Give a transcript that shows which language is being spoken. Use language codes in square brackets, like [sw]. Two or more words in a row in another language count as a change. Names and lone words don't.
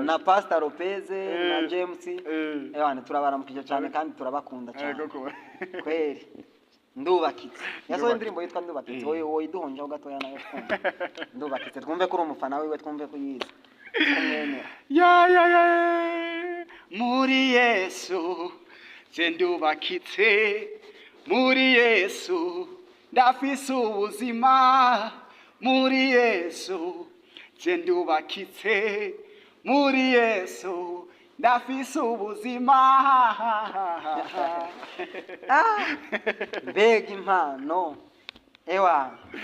[rn] na Pastor Lopez na James turabaramukije cyane kandi turabakunda cyane. Yego kweri ndubakitse yasohoye indirimbo yitwa ndubakitse wowe iduhonjaho gatoya nayo twumva ndubakitse twumve ko uri umufana wiwe twumve ko yize muri Yesu ndubakitse muri Yesu ndafise ubuzima muri Yesu ndubakitse muri Yesu ndafise ubuzima. Mbega impano ewa